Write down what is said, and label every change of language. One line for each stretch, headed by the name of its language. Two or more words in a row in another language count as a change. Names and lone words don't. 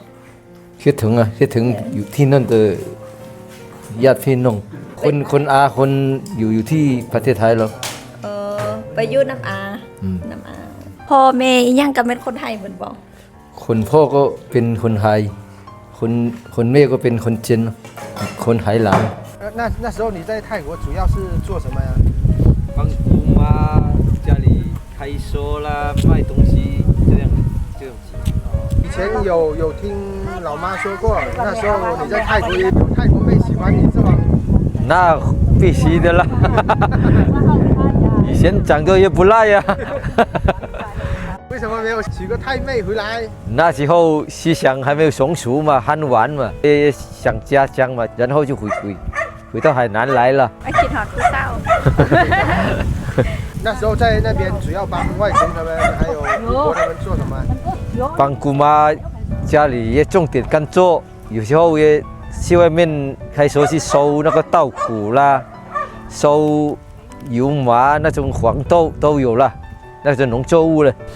Thai: คิดถึงอยู่ที่นั่นแต่ญาติพี่น้องคนอาคนอยู่ที่ประเทศไทยแล้ว ไปอยู่น้ำอาพ่อแม่ยังก็เป็นคนไทยเหมือนบ่ คนพ่อก็เป็นคนไทยคนแม่ก็เป็นคนจีนคนไหหลำ
Chinese: 那时候你在泰国主要是做什么呀？帮姑妈家里开收啦，卖东西这样子。以前有听老妈说过，那时候你在泰国有泰国妹喜欢你是吧？那必须的啦，以前长得也不赖呀。为什么没有娶个泰妹回来？那时候思想还没有成熟嘛，贪玩嘛，也想家乡嘛，然后就回到海南来了。
Northeastern Thai: คิดฮอดผู้เฒ่า
Chinese: 那时候在那边主要帮外公他们还有姑婆他们做什么？帮姑妈家里也种点甘蔗，有时候也去外面开始去收那个稻谷啦，收油麻那种黄豆都有了，那种农作物了。